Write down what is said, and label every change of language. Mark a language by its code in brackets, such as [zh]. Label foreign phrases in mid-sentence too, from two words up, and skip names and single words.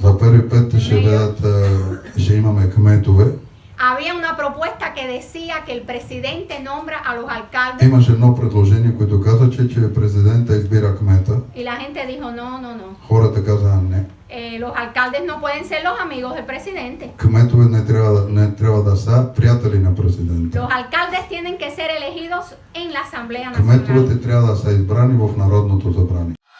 [bg] За първи път ще имаме кметове. [es] Había una propuesta que decía que el presidente nombra a los alcaldes [bg] Имаше едно предложение, което каза, че президента избира кмета. [es] y la gente dijo no. [bg] Хората казаха не. [es] Los alcaldes no pueden ser los amigos del presidente. [bg] Кметове не трябва да са приятели на президента. [es] Los alcaldes tienen que ser elegidos en la Asamblea Nacional. [bg] Кметовете трябва да са избрани в Народното събрание.